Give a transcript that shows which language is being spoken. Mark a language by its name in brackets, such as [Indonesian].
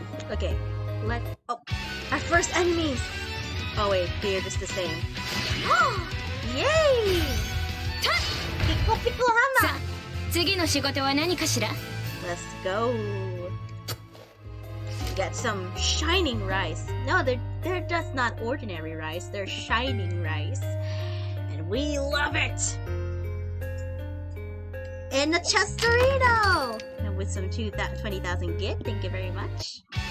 [English] Okay, oh, our first enemies! Oh wait, they're just the same. Yay! Pico Pico Hammer! [Japanese] さあ、次の仕事は何かしら？ [English] Let's go. Get some shining rice. No, they're just not ordinary rice. They're shining rice. And we love it! And a Chestorito! And with some 20,000 git, thank you very much.